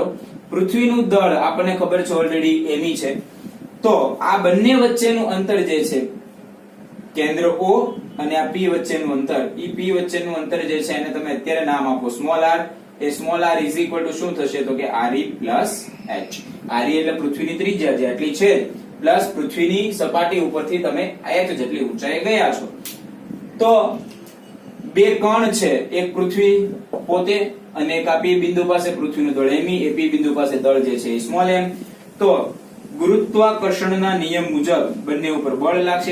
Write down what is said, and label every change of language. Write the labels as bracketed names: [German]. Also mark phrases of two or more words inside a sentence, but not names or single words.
[Gujarati] પૃથ્વીનું દળ આપણને ખબર છે ઓલરેડી m છે. તો આ બંને વચ્ચેનું અંતર જે છે કેન્દ્ર O અને આ P વચ્ચેનું અંતર, ઈ P વચ્ચેનું અંતર જે છે એને તમે અત્યારે નામ આપો r. એ સ્મોલ r = શું થશે તો કે re + h. re એટલે પૃથ્વીની ત્રિજ્યા જે આટલી છે, પ્લસ પૃથ્વીની સપાટી ઉપરથી તમે h જેટલી ઊંચાઈએ ગયા છો. તો બે કણ છે, એક પૃથ્વી પોતે અને એક આ P બિંદુ પાસે પૃથ્વીનું દળ m, એ P બિંદુ પાસે દળ જે છે એ સ્મોલ m. તો ગુરુત્વાકર્ષણના નિયમ મુજબ બંને ઉપર બળ લાગશે.